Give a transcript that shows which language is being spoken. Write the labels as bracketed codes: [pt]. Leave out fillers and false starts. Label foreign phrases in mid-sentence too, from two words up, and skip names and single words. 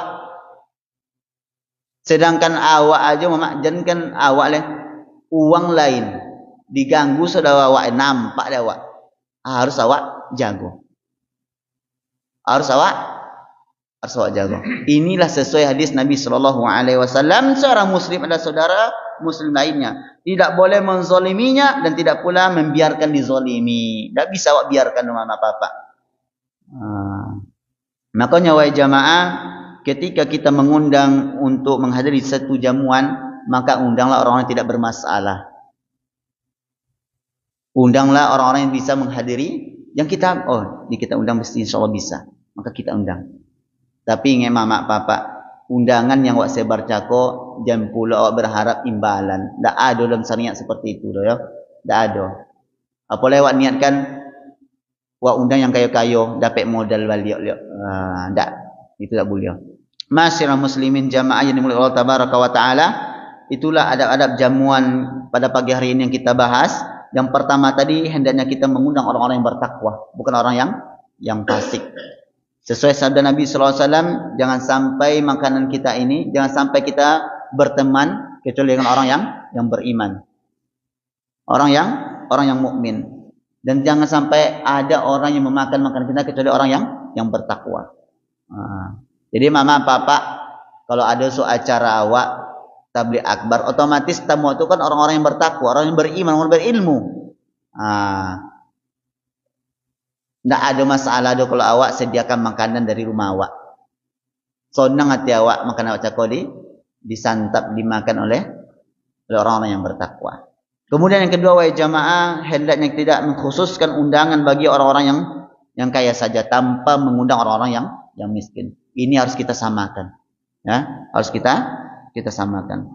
[id] Sedangkan awak aja mama, jangan awak leh. Uang lain diganggu saudara awak, nampak dia awak. Harus awak jago. Harus awak jago. Inilah sesuai hadis Nabi SAW. Seorang muslim adalah saudara muslim lainnya. Tidak boleh menzoliminya dan tidak pula membiarkan dizolimi. Tak bisa awak biarkan dengan apa-apa. Makanya wahai jamaah, ketika kita mengundang untuk menghadiri satu jamuan, maka undanglah orang-orang yang tidak bermasalah. Undanglah orang-orang yang bisa menghadiri. Yang kita undang mesti insyaAllah bisa. Maka kita undang. Tapi ingat mama papa, undangan yang awak sebar cako, jangan pula awak berharap imbalan. Tak ada dalam syariat seperti itu. Ya? Tak ada. Apalagi awak niatkan, awak undang yang kayo-kayo, dapat modal balik. Tak. Itu tak boleh. Masyarakat muslimin jamaah yang dimulai [ar] Allah Tabaraka wa Ta'ala. [id] Itulah adab-adab jamuan pada pagi hari ini yang kita bahas. Yang pertama tadi, hendaknya kita mengundang orang-orang yang bertakwa. Bukan orang yang fasik. Sesuai sabda Nabi SAW, jangan sampai makanan kita ini, jangan sampai kita berteman kecuali dengan orang yang beriman. Orang yang mukmin. Dan jangan sampai ada orang yang memakan makanan kita kecuali orang yang bertakwa. Jadi mama papa, kalau ada acara awak tabligh akbar, otomatis tamu itu kan orang-orang yang bertakwa, orang yang beriman, orang yang berilmu. Tak ada masalah do kalau awak sediakan makanan dari rumah awak. Senang hati awak makan awak cakodi disantap dimakan oleh orang-orang yang bertakwa. Kemudian yang kedua wahai jamaah, hendaknya tidak mengkhususkan undangan bagi orang-orang yang kaya saja tanpa mengundang orang-orang yang miskin. Ini harus kita samakan. Ya, harus kita samakan.